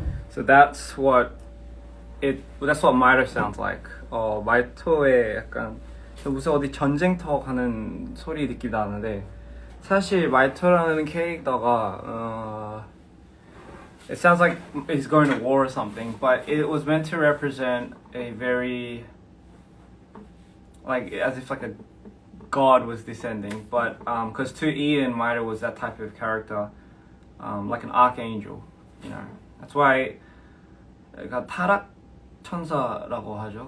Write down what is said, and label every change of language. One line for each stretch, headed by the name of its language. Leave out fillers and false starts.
English: So that's what Miter sounds like.
Korean: 마이토의 약간 무슨 어디 전쟁터 가는 소리 느낌 나는데 사실 마이토라는 캐릭터가
English: it sounds like he's going to war or something, but it was meant to represent a very like as if like a god was descending, but because to Ian, Maito was that type of character, like an archangel, you know. That's why
Korean: 그러니까 타락 천사라고 하죠.